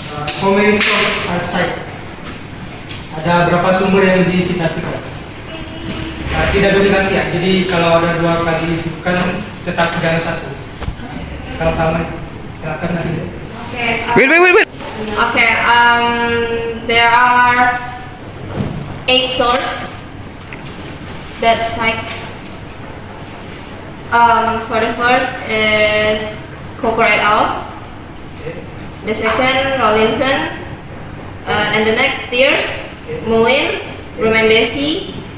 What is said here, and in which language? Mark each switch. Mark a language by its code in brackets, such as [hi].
[en] How many sources are cited? [id] Ada berapa sumber yang disitasikan? Tidak dositasi ya. Jadi kalau ada 2 kali disebutkan tetap jangan 1. Kalau sama silakan nanti. [en] Okay. Wait. Okay. There are 8 sources that cite. For the first is Cooper et al. The second Rawlinson, and the next Stiers, Mullins, Deci.